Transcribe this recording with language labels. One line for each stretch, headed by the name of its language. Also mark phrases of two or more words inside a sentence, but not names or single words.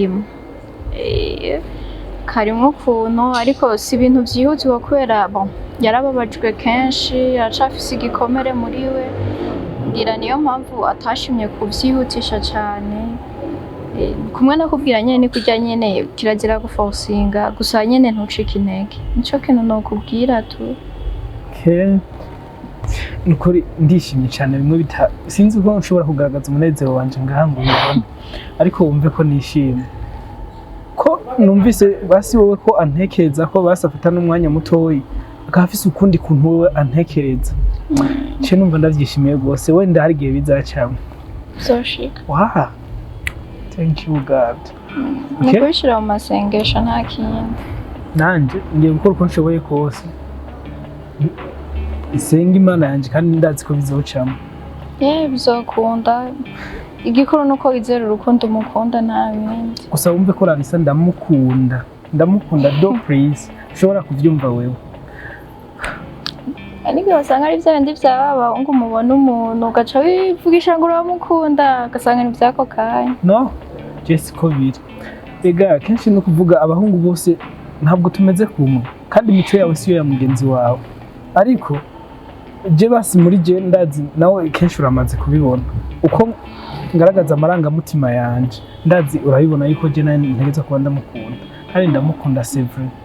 Rundi: karimo ukuntu ariko si ibintu byihutirwa kubera yarababajwe kenshi aracafise igikomere muri we ngira niyo mpamvu atashimye kubyihutisha cyane kumwe nakubwira nyene ni kurya nyene kirazira guforcinga gusa nyene ntucike intege nico kintu nokubwira tu nukuri ndishimye cyane bimwe sinzi ko nshobora kugaragaza umunezero wanje ngaha ngo ubibone ariko wumve ko nishimye ko numvise basi wowe ko antekereza ko basafata n'umwanya mutoyi akafise ukundi kuntu wowe antekereza cyo numva ndavyishimiye rwose wenda hari igihe bizacamo zoshika
English: thank you God
Rundi: nikushira mu masengesho nta kintu nanje ngiye gukora uko nshoboye kose isenga imana yanje kandi ndazi ko bizocamo bizokunda igikuru nuko wizera urukundo umukunda nta bindi. gusa wumve ko Larissa ndamukunda
English: do please
Rundi: ushobora kuvyumva wewe. Ariko basanga ari bya bindi byababa ngo umubona umuntu ugaca wivugisha ngo uramukunda ugasanga ni byako kanya. No Jesse ko biri ega kenshi no kuvuga abahungu bose ntabwo tumeze kumwe kandi imico yawe siyo ya mugenzi wawe, ariko je basi muri je ndazi nawe kenshi uramaze kubibona uko ngaragaza amarangamutima yanje, ndazi urabibona yuko je nawe ntegeza kuba ndamukunda kandi ndamukunda
French: c'est vrai.